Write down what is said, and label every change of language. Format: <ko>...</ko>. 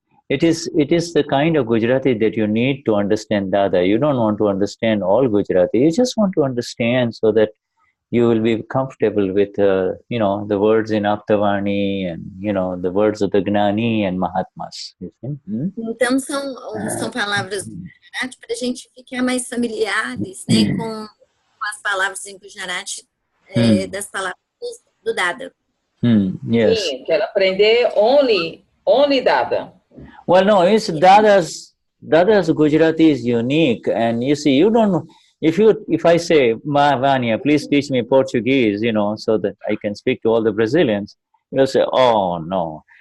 <en>It is the kind of Gujarati that you need to understand Dada. You don't want to understand all Gujarati. You just want to understand so that you will be comfortable with the words in Aptavani and the words of the Gnani and Mahatmas.</en> <pt>Então são palavras do Gujarati para a gente ficar mais familiares, né, com as palavras em Gujarati, das palavras do Dada.</pt> <en>Yes.</en> <pt>Sim, quero aprender</pt> <en>only</en> <pt>Dada.</pt> <en>Well, no, it's Dada's Gujarati is unique, and you see, you don't know. If I say, Vanya, please teach me Portuguese, so that I can speak to all the Brazilians, you'll say, oh no.</en>